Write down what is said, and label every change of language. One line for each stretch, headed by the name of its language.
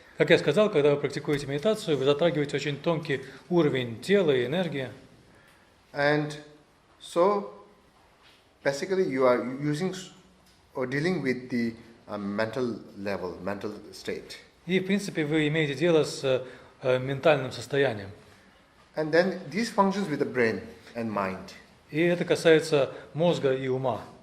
Russian: Как я сказал, когда вы практикуете медитацию, вы затрагиваете очень тонкий уровень тела и энергии.
English: And so, basically, you are using or dealing with the mental level, mental state.
Russian: И, в принципе, вы имеете дело с ментальным состоянием.
English: And then this functions with the brain and mind.
Russian: И это касается мозга и ума.